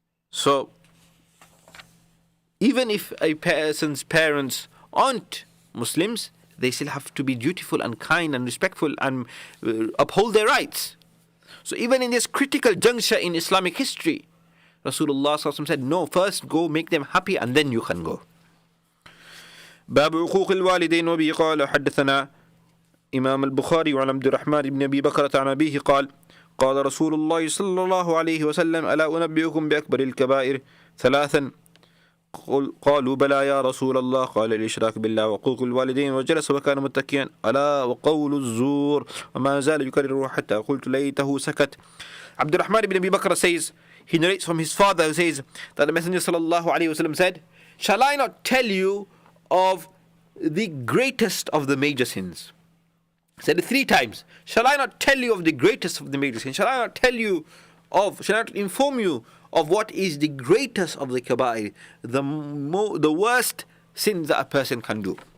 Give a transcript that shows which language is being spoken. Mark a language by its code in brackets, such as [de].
[en] So, even if a person's parents aren't Muslims, they still have to be dutiful and kind and respectful and uphold their rights. So even in this critical juncture in Islamic history, Rasulullah said, no, first go make them happy and then you can go. [ar] باب عقوق الوالدين. وبه قال حدثنا إمام البخاري وعن عبد الرحمن بن أبي بكرة عن أبيه قال قال رسول الله صلى الله عليه وسلم ألا أنبئكم بأكبر الكبائر ثلاثا قالوا بلى يا رسول الله قال الإشراك بالله وعقوق الوالدين وجلس وكان متكئا ألا وقول الزور وما زال يكرره حتى قلت ليته سكت. [en] Abdul Rahman ibn Abi Bakr says, he narrates from his father who says that the Messenger sallallahu alaihi wasallam said, shall I not tell you of the greatest of the major sins? He said it 3 times. Shall I not tell you of the greatest of the major sins? Shall I not inform you of what is the greatest of the kaba'ir, the worst sins that a person can do?